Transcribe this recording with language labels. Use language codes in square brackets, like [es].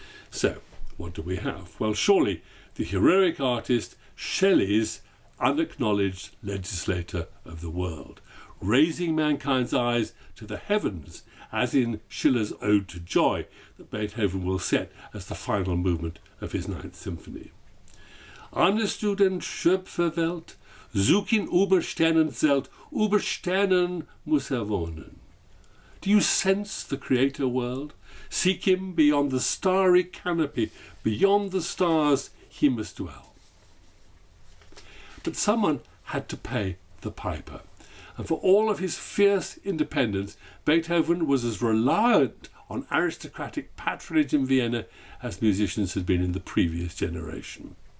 [en] So, what do we have? Well, surely the heroic artist, Shelley's unacknowledged legislator of the world, raising mankind's eyes to the heavens, as in Schiller's Ode to Joy that Beethoven will set as the final movement of his Ninth Symphony. [de] Ahnest du den Schöpferwelt? Such ihn über Sternenzelt, über Sternen muss wohnen. [en] Do you sense the creator world? Seek him beyond the starry canopy, beyond the stars he must dwell. But someone had to pay the piper, and for all of his fierce independence, Beethoven was as reliant on aristocratic patronage in Vienna as musicians had been in the previous generation.